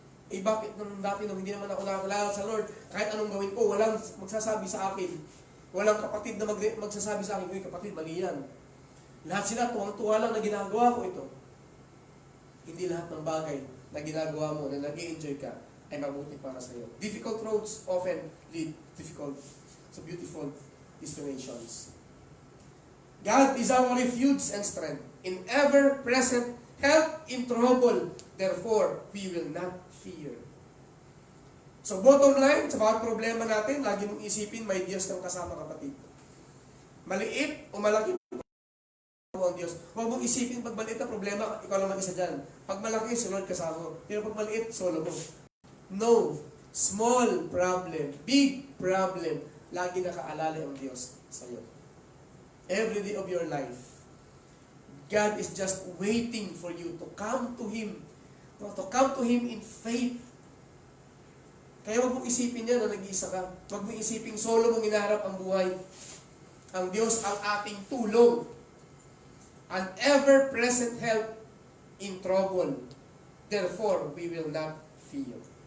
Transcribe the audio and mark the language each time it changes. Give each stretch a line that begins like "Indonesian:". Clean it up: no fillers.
Filipino: Eh bakit nung dati nung hindi naman ako nakakilala sa Lord, kahit anong gawin ko, walang magsasabi sa akin. Walang kapatid na magsasabi sa akin, uy kapatid, mali yan. Lahat sila, tuwang-tuwa lang na ginagawa ko ito. Hindi lahat ng bagay na ginagawa mo, na nag-i-enjoy ka, ay mabuti para sa iyo.
English: Difficult roads often lead to beautiful destinations. God is our refuge and strength, in ever-present help in trouble. Therefore, we will not fear.
Filipino: So bottom line, sa bawat problema natin, lagi mong isipin, may Diyos kang kasama, kapatid. Maliit o malaki ang Diyos. Huwag mong isipin, pag maliit na problema, ikaw lang mag-isa dyan. Pag malaki, si Lord kasama mo. Pero pag maliit, solo mo. No.
English: Small problem, big problem,
Filipino: lagi nakaalala ang Diyos sa iyo.
English: Every day of your life, God is just waiting for you to come to Him. To come to Him in faith.
Filipino: Kaya huwag mong isipin yan na nag-iisa ka. Huwag mong isipin solo mong inaharap ang buhay. Ang Diyos ang ating tulong.
English: An ever-present help in trouble. Therefore, we will not fear.